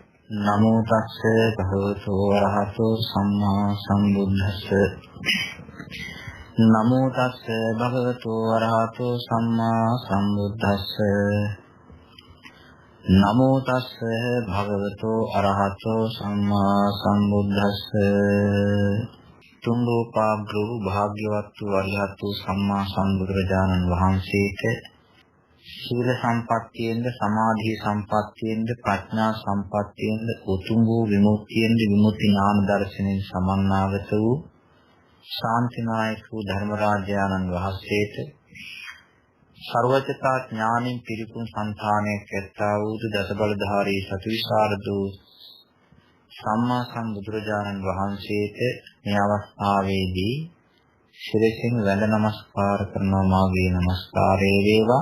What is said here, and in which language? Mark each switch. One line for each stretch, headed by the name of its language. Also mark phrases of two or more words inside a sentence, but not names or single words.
Pali: නමෝ තස්සේ භගවතු වරහතෝ සම්මා සම්බුද්දස්සේ නමෝ තස්සේ භගවතු වරහතෝ සම්මා සම්බුද්දස්සේ නමෝ තස්සේ භගවතු අරහතෝ සම්මා සම්බුද්දස්සේ
Sinhala: තුන්ලෝකාග්‍රව භාග්‍යවත් වූ අරිහත් වූ සම්මා සම්බුදුරජාණන් වහන්සේට සීල සම්පත්තියෙන්ද සමාධි සම්පත්තියෙන්ද ප්‍රඥා සම්පත්තියෙන්ද උතුම් වූ විමුක්තියෙන්ද විමුක්ති ඥාන දර්ශනයෙන් සමන්නාගත වූ ශාන්තිනායක වූ ධර්මරාජානන් වහන්සේට සර්වචතා ඥානින් පිරිපුන් සංඛාණයක් ඇත්තා වූ දසබලධාරී සතුවිසරද සම්මා සම්බුදුරජාණන් වහන්සේට මේ අවස්ථාවේදී ශිරසින් වැඳ නමස්කාර කරනවා මාගේ නමස්කාරය වේවා.